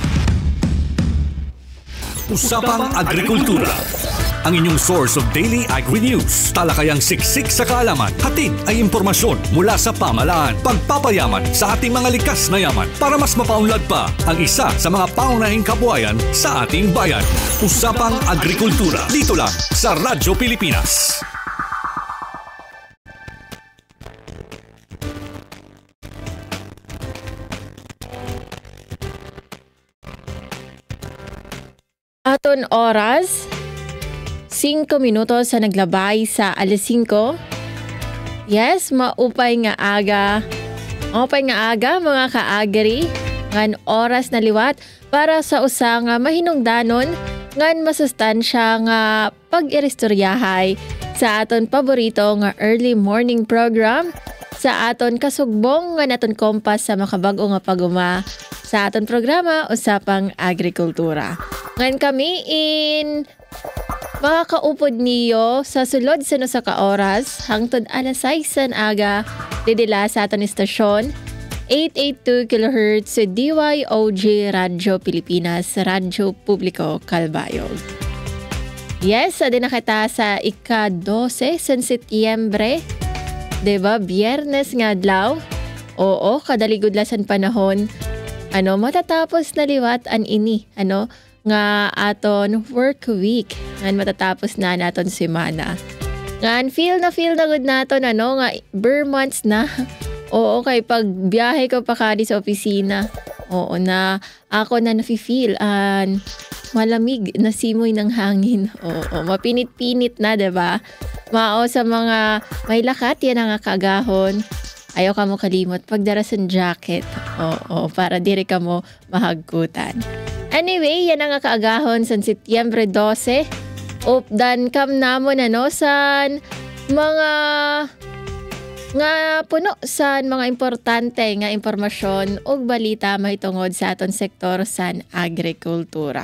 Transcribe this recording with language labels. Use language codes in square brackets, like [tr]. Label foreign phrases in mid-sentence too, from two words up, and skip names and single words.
[tl] Usapang Agrikultura, ang inyong [en] source of daily agri-news. [tl] Talakayang siksik sa kaalaman, hatid ay impormasyon mula sa pamahalaan. Pagpapayaman sa ating mga likas na yaman para mas mapaunlad pa ang isa sa mga pangunahing kabuhayan sa ating bayan. Usapang Agrikultura, dito lang sa Radyo Pilipinas. [war] Aton oras, 5 minutos sa naglabay sa alas 5. Yes, maupay nga aga. Maupay nga aga mga kaagari. Ngan oras na liwat para sa usa nga mahinungdanon ngan masustansya nga pag-iristoryahay sa aton paborito nga [en] early morning program [war] sa aton kasugbong nga naton kompas sa makabag-o nga paguma sa aton programa Usapang Agrikultura. Ngan kami in makakaupod niyo sa sulod sa nusa ka oras hangtod alas 6 aga didila sa aton istasyon 882 kHz sa DYOG Radyo Pilipinas, Radyo Publiko Calbayog. Yes, adi na kita sa ika-12 sa Setyembre. Diba, biyernes nga adlaw. Oo, kadaligudlasan panahon. Matatapos na liwat an ini. Nga aton work week. Nga matatapos na naton semana. Nga feel na good naton, nga ber months na. Oo, kay pag biyahe ko pa kadi sa opisina. [tl] Oo, na ako na nafe-feel malamig na simoy ng hangin. [war] Oo, mapinit-pinit na, diba? Mao sa mga may lakat, yan ang kagahon. Ayaw ka mo kalimot pagdarasan jacket. Oo, para diri ka mo mahagkutan. Anyway, yan ang kaagahon sa Setyembre 12. Updan kam namon san mga nga puno sa mga importante nga impormasyon ug balita mahitungod sa aton sektor sa agrikultura.